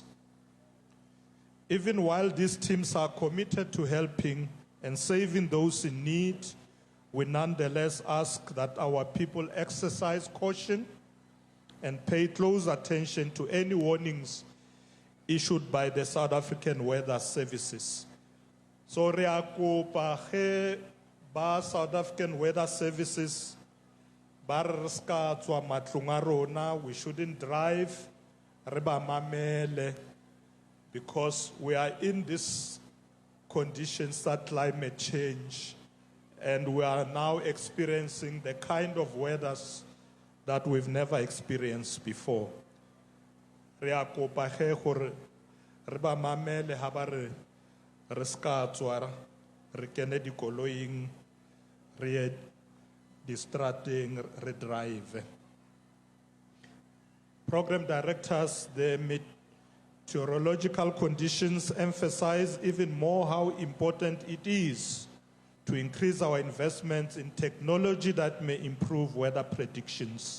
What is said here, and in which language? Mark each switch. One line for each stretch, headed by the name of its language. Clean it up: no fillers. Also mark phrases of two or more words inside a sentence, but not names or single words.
English: Even while these teams are committed to helping and saving those in need, we nonetheless ask that our people exercise caution and pay close attention to any warnings issued by the South African Weather Services.
Northern Sotho: So re a kopa ge ba South African Weather Services ba re ska tswa matlong a rona,
English: we shouldn't drive,
Northern Sotho: re ba mamele,
English: because we are in this conditions that climate change, and we are now experiencing the kind of weathers that we've never experienced before.
Northern Sotho: Re a kopa ge gore re ba mamele ha ba re ska tswa re kene dikoloing re ye distrateng re drive.
English: Program directors, the meteorological conditions emphasize even more how important it is to increase our investments in technology that may improve weather predictions.